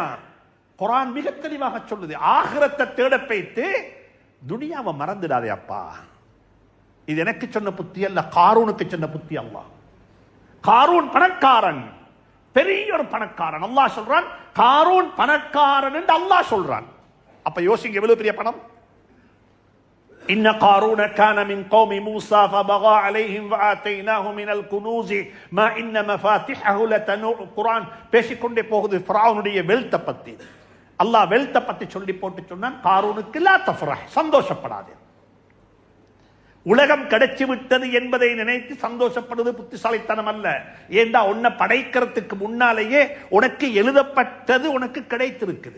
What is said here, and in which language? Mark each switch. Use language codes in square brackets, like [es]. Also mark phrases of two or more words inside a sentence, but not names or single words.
[ta] குர்ஆன் மிக தெளிவாக சொல்லுது, ஆகிரத்தை தேட போய்த்து துனியாவை மறந்துடாதே அப்பா. இது எனக்கு சொன்ன புத்தி அல்ல, காரூனுக்கு சொன்ன புத்தி. அல்லாஹ், காரூன் பணக்காரன், பெரிய ஒரு பணக்காரன். அல்லாஹ் சொல்றான் காரூன் பணக்காரன் என்று அல்லாஹ் சொல்றான். அப்ப யோசிங்க, எவ்வளவு பெரிய பணம். [ar] إن قارون كان من قوم موسى فبغى عليهم وآتيناه من الكنوز ما إن مفاتحه لتنوء. [ta] குர்ஆன் பேசிக்கொண்டே போகுது ஃபிரௌனுடைய வெல்த் பத்தி. அல்லாஹ் வெல்த் பத்தி சொல்லி போட்டு சொன்னான், காரூனுக்கு [ar] لا تفرح, [ta] சந்தோஷப்படாதே. உலகம் கிடைச்சு விட்டது என்பதை நினைத்து சந்தோஷப்படுவது புத்திசாலித்தனம் அல்ல. ஏண்டா உன்னை படைக்கிறதுக்கு முன்னாலேயே உனக்கு எழுதப்பட்டது உனக்கு கிடைத்திருக்குது.